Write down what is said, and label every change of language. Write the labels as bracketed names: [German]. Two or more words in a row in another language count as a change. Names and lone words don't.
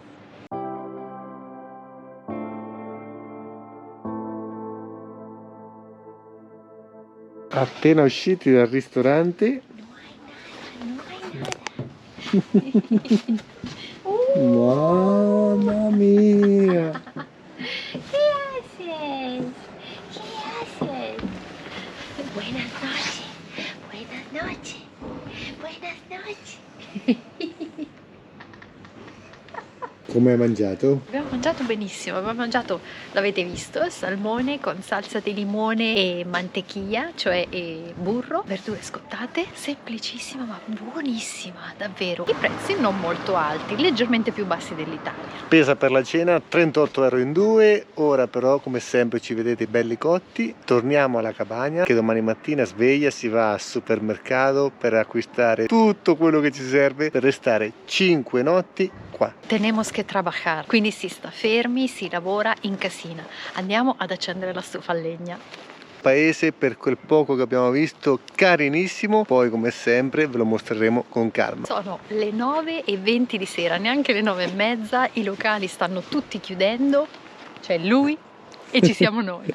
[Italian] Appena usciti dal ristorante. Mamma mia! [Spanish] Buenas noches, buenas noches, buenas noches. [Italian] Come hai mangiato? Abbiamo mangiato benissimo, abbiamo mangiato, l'avete visto, salmone con salsa di limone e mantequilla, cioè burro, verdure scottate, semplicissima ma buonissima, davvero. I prezzi non molto alti, leggermente più bassi dell'Italia. Spesa per la cena 38 euro in due. Ora però, come sempre, ci vedete belli cotti. Torniamo alla cabana, che domani mattina sveglia, si va al supermercato per acquistare tutto quello che ci serve per restare 5 notti qua. [Spanish] Tenemos que trabajar, [Italian] quindi si sta fermi, si lavora in casina. Andiamo ad accendere la stufa a legna. Paese, per quel poco che abbiamo visto, carinissimo. Poi come sempre ve lo mostreremo con calma. Sono le 9:20 di sera, neanche le 9:30, i locali stanno tutti chiudendo, c'è lui e ci siamo noi.